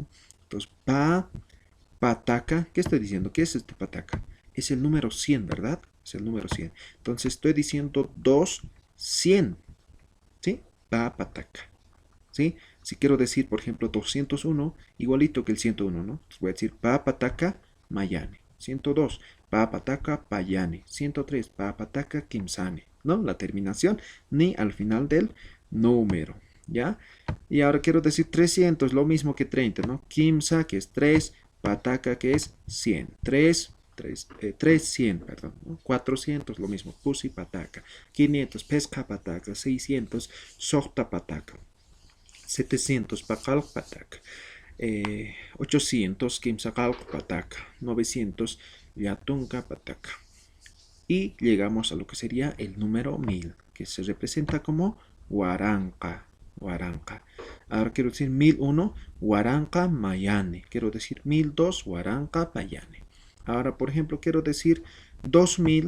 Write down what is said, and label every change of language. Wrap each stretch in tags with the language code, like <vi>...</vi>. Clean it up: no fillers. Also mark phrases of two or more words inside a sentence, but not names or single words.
<es>Entonces, pataca, ¿qué estoy diciendo? ¿Qué es este pataca? Es el número 100, ¿verdad? Es el número 100. Entonces, estoy diciendo 200, ¿sí? Pataca, ¿sí? Si quiero decir, por ejemplo, 201, igualito que el 101, ¿no? Entonces, voy a decir</es> <ay>pataca, mayane.</ay> <es>102,</es> <ay>pataca, payane. 103, pataca, kimsane,</ay> <es>¿no? La terminación ni al final del número, ¿ya? Y ahora quiero decir 300, lo mismo que 30, ¿no? Kimsa, que es 3, pataca, que es 100. 300, perdón, ¿no? 400, lo mismo,</es> <ay>pusi, pataca. 500, pesca, pataca. 600, sohta, pataca. 700, pacal, pataca. 800, kimsakal, pataca. 900, yatunka, pataca.</ay> <es>Y llegamos a lo que sería el número 1000, que se representa como Huaranca. Huaranca. Ahora quiero decir 1001,</es> <ay>Huaranca Mayane.</ay> <es>Quiero decir 1002,</es> <ay>Huaranca Payane.</ay> <es>Ahora, por ejemplo, quiero decir 2000.</es>